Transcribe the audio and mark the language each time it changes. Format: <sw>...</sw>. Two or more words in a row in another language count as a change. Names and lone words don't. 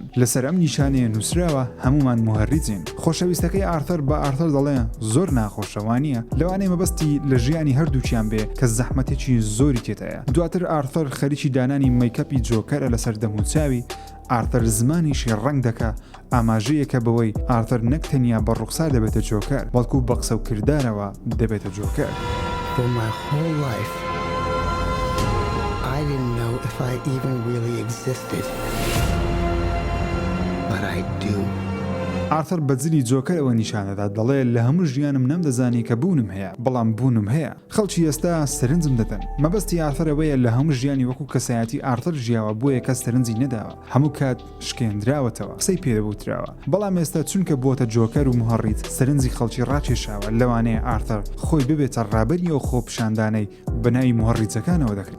<ckb>لەسەر ئەم نیشانەیە نووسراوە هەمومان مهڕیزین. خۆشەویستەکەی ئارثەر بە ئارثەر دەڵێ زۆر ناخۆشەوانیە لەوانەیە مەبەستی لە ژیانی هەردووچیان بێ کە زەحمەتێکی زۆری دواتر ئارثەر خەریکی دانانی مەیکەپی جۆکەرە لەسەر دەموچاوی. ئارثەر زمانیشی ڕنگ دەکا ئاماژەیەکە بەوەی ئارثەر نەک تەنیا بە ڕوخسار دەبێتە جۆکەر بەڵکو بە قسە و کردارەوە دەبێتە جۆکەر.</ckb> <en>For my whole life, I didn't know if I even really existed. But I do.</en> <ckb>ئارتر بەجلی جۆکەرەوە نیشانەدا دەڵێ لە هەموو ژیانم نەمدەزانی کە بوونم هەیە بەڵام بوونم هەیە خەڵکی ئێستا سەرنجم دەدەن مەبەستی ئارترەوەیە لە هەموو ژیانی وەکو کەسایەتی ئارتر ژیاوە بۆیە کەس سەرنجی نەداوە هەموو کات شکێنراوەتەوە قسەی پێدەبوتراوە بەڵام ئێستا چونکە بۆتە جۆکەر و مهڕیت سەرنجی خەڵکی ڕاکێشاوە لەوانەیە ئارتر خۆی ببێتە ڕابەریەوە خۆپشاندانەی بەناوی مهڕیجەکانەوە دەکرێت</ckb>